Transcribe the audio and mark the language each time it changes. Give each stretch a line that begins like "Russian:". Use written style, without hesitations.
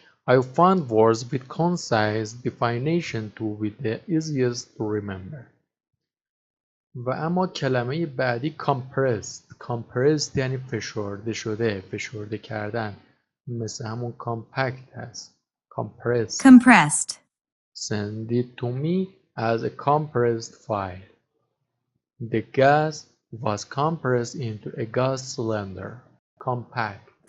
English: I found words with concise definition to be the easiest to remember.
Persian: و اما کلمه بعدی compressed یعنی فشرده شده، فشرده کردن، مثل همون compact هست.
English: compressed. Send it to me as a compressed file. The gas was compressed into a gas cylinder. Compact.